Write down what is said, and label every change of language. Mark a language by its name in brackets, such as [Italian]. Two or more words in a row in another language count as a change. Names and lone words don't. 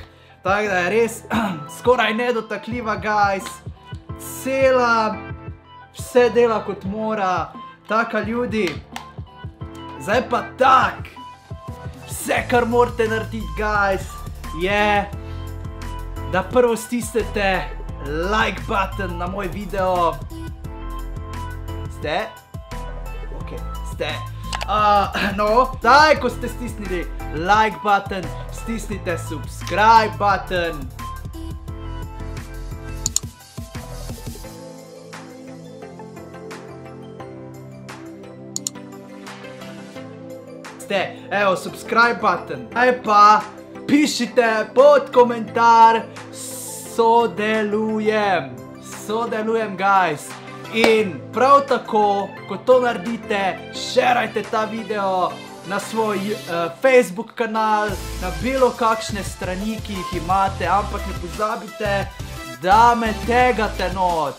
[Slovenian] Tako da je res skoraj nedotakljiva, guys. Cela, vse dela kot mora, taka ljudi. Zdaj pa tak, vse kar morate narediti, guys, je, da prvo stisnete [English] like button [Slovenian] na moj video. Ste? Ok, ste. No, zdaj, ko ste stisnili [English] like button, [Slovenian] stisnite [English] subscribe button. Evo, subscribe button. [Slovenian] Zdaj pa pišite pod komentar sodelujem. Sodelujem, guys. In prav tako, ko to naredite, šerajte ta video na svoj Facebook kanal, na bilo kakšne strani, ki jih imate, ampak ne pozabite, da me tegate not.